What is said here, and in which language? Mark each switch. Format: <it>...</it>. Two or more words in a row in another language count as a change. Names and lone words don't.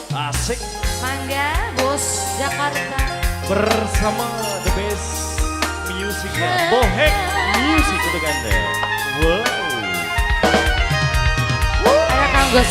<id>Asik.</id> <su>Mangga Bos Jakarta</su> <id>Bersama</id> <en>the best</en> <id>musiknya Bohek Music untuk Anda. Wow. Ada Kang Gos.</id>